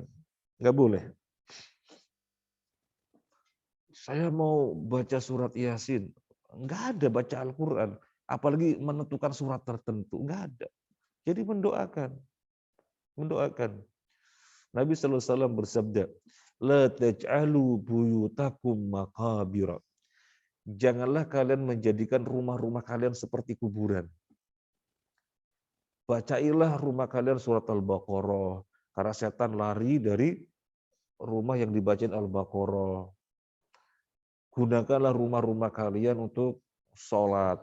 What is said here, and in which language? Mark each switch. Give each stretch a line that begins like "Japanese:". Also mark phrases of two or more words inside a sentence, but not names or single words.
Indonesian: Gak boleh. Saya mau baca surat Yasin, gak ada baca Al-Quran. Apalagi menentukan surat tertentu, gak ada. Jadi mendoakan. Nabi SAW bersabda,
Arabic: لا تجعلوا بيوتكم مقابر.
Indonesian: Janganlah kalian menjadikan rumah-rumah kalian seperti kuburan. Bacailah rumah kalian surat Al-Baqarah. Karena setan lari dari rumah yang dibacain Al-Baqarah. Gunakanlah rumah-rumah kalian untuk sholat.